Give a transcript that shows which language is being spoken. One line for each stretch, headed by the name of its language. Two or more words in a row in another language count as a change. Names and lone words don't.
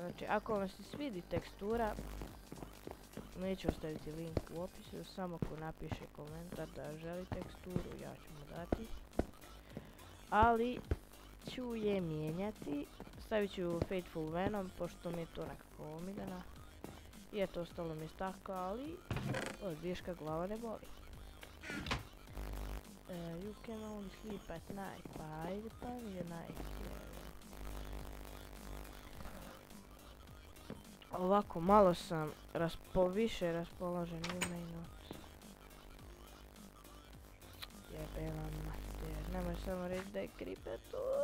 Bosnian: Znači, ako vam se svidi tekstura, neću ostaviti link u opisu, samo ko napiše komentar da želi teksturu, ja ću mu dati. Ali ću je mijenjati. Stavit ću Faithful Venom, pošto mi je to nekako omiljena. I eto, ostalo mi je stakla, ali od viška glava ne boli.
English: You can only sleep at night,
Bosnian: pa ajde pa je night. Ovako, malo sam više raspoložen u minut. Jebela mater, nemoj samo reći da je Creeper tu.